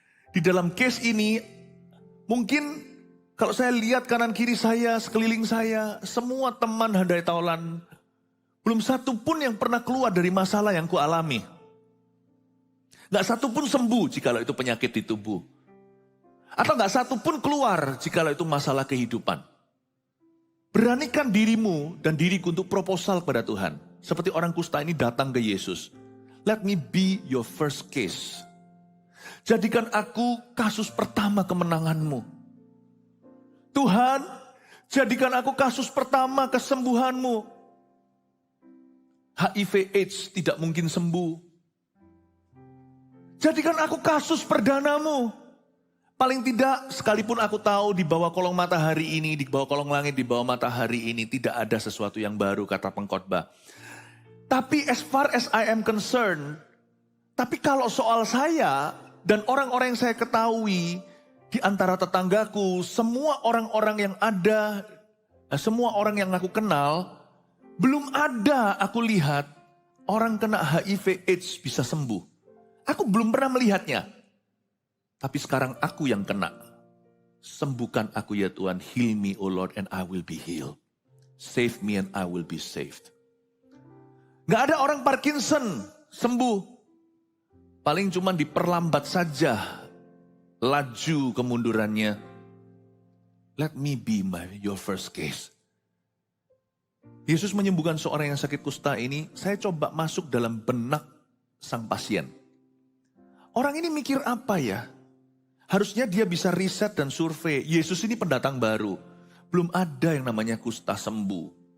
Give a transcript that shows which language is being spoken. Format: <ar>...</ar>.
<id>Di dalam case ini mungkin kalau saya lihat kanan kiri saya, sekeliling saya, semua teman handai taulan, belum satu pun yang pernah keluar dari masalah yang kualami. Gak satu pun sembuh jikalau itu penyakit di tubuh. Atau gak satu pun keluar jikalau itu masalah kehidupan. Beranikan dirimu dan diriku untuk proposal kepada Tuhan. Seperti orang kusta ini datang ke Yesus.</id> <en>Let me be your first case.</en> <id>Jadikan aku kasus pertama kemenanganmu. Tuhan, jadikan aku kasus pertama kesembuhanmu. HIV AIDS tidak mungkin sembuh. Jadikan aku kasus perdanamu. Paling tidak, sekalipun aku tahu di bawah kolong matahari ini, di bawah kolong langit, di bawah matahari ini, tidak ada sesuatu yang baru, kata pengkhotbah. Tapi</id> <en>as far as I am concerned,</en> <id>tapi kalau soal saya dan orang-orang yang saya ketahui, di antara tetanggaku, semua orang-orang yang ada, semua orang yang aku kenal, belum ada aku lihat orang kena HIV AIDS bisa sembuh. Aku belum pernah melihatnya. Tapi sekarang aku yang kena. Sembuhkan aku ya Tuhan.</id> <en>Heal me, O Lord, and I will be healed. Save me and I will be saved.</en> <id>Gak ada orang Parkinson sembuh. Paling cuma diperlambat saja laju kemundurannya.</id> <en>Let me be your first case.</en> <id>Yesus menyembuhkan seorang yang sakit kusta ini. Saya coba masuk dalam benak sang pasien. Orang ini mikir apa ya? Harusnya dia bisa riset dan survei. Yesus ini pendatang baru. Belum ada yang namanya kusta sembuh.</id>